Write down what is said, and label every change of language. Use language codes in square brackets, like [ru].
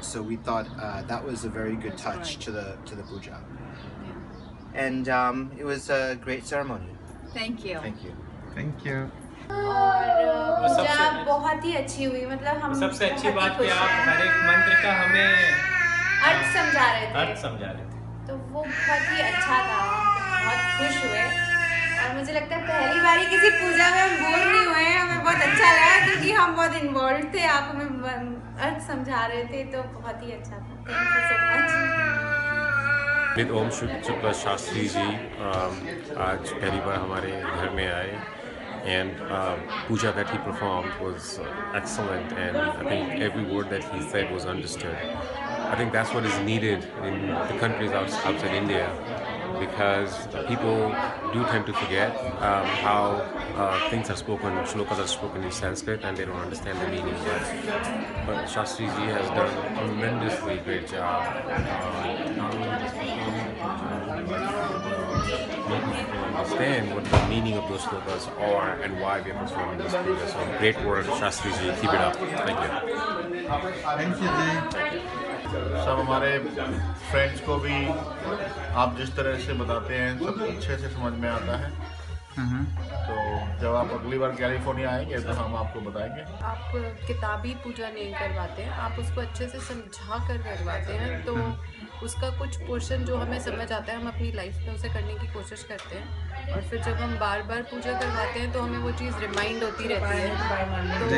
[en] So we thought that was a very good touch to the puja, and it was a great ceremony. Thank you. Thank you. Thank you. [hi] और पूजा बहुत ही अच्छी हुई, मतलब हम सबसे अच्छी बात कि आप हर एक मंत्र का हमें अर्थ समझा रहे थे, तो वो बहुत ही अच्छा था, बहुत खुश हुए। और मुझे लगता है पहली बारी किसी पूजा में हम बोर नहीं हुए, हमें बहुत अच्छा लगा क्योंकि हम बहुत इन्वॉल्व थे, आप हमें अर्थ समझा रहे थे, तो बहुत ही अच्छा था। [en] Thank you so much. [hi] पंडित ओम शुक्ला शास्त्री जी आज पहली बार हमारे घर में आए, [en] and puja that he performed was excellent, and I think every word that he said was understood. I think that's what is needed in the countries outside India, because people do tend to forget how things are spoken, shlokas are spoken in Sanskrit, and they don't understand the meaning. But Shastri ji has done a tremendously great job not only just performing the puja, making people understand what the meaning of those shlokas are and why we are performing this puja. So great work, Shastri ji. Keep it up. Thank you. Thank you ji. [hi] सब हमारे friends को भी आप जिस तरह से बताते हैं सब अच्छे से समझ में आता है। तो जब आप अगली बार कैलिफोर्निया आएंगे तो हम आपको बताएंगे। आप किताबी पूजा नहीं करवाते हैं, आप उसको अच्छे से समझा कर करवाते हैं, तो उसका कुछ पोर्शन जो हमें समझ आता है हम अपनी लाइफ में उसे करने की कोशिश करते हैं, और फिर जब हम बार बार पूजा करवाते हैं तो हमें वो चीज़ रिमाइंड होती रहती है।